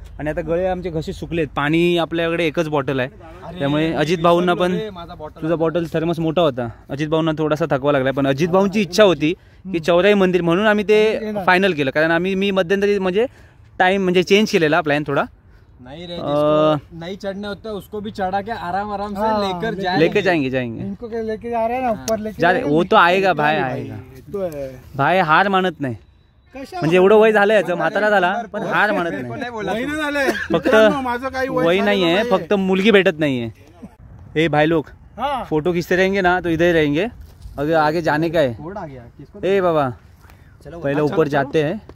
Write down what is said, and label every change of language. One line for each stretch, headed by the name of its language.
Marathi: आणि आता गळे आमचे घसे सुकलेत. पाणी आपल्याकडे एकच बॉटल आहे, त्यामुळे अजित भाऊंना पण तुझा बॉटल थर्मस मोठा होता. अजित भाऊंना थोडासा थकवा लागला. पण अजित भाऊंची इच्छा होती की चौराई मंदिर म्हणून आम्ही ते फायनल केलं. कारण मी मध्यंतरी म्हणजे टाइम म्हणजे चेंज केलेला प्लॅन थोडा.
Hindi: नहीं रे नहीं चढ़ने होता है उसको भी चढ़ा के आराम आराम से लेके जाएंगे इनको लेके जा रहे हैं ना ऊपर लेके जा रहे. वो तो आएगा भाई, आएगा भाई.
Marathi: हार मानत नाही. म्हणजे एवढं वय झालं याचं, म्हातारा झाला पण हार मानत नाही. फक्त वय नाहीये, फक्त मुलगी भेटत नाहीये.
Hindi: ए भाई लोग फोटो खींचते रहेंगे ना तो इधर ही रहेंगे. अगर आगे जाने का है ए बाबा पहले ऊपर जाते हैं,